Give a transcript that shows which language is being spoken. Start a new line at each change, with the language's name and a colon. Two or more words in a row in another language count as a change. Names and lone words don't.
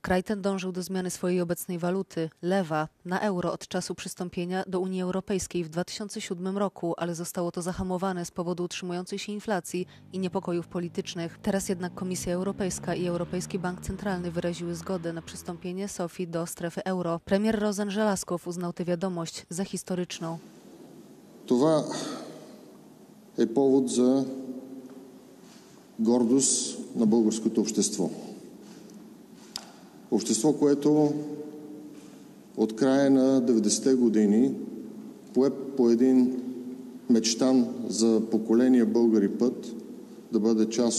Polish: Kraj ten dążył do zmiany swojej obecnej waluty, lewa, na euro od czasu przystąpienia do Unii Europejskiej w 2007 roku, ale zostało to zahamowane z powodu utrzymującej się inflacji i niepokojów politycznych. Teraz jednak Komisja Europejska i Europejski Bank Centralny wyraziły zgodę na przystąpienie Sofii do strefy euro. Premier Rozan Żelazkow uznał tę wiadomość za historyczną.
Bulgarian: Това е повод за гордост на българското общество. Общество, което от края на 90-те години пое по един мечтан за поколения българи път да бъде част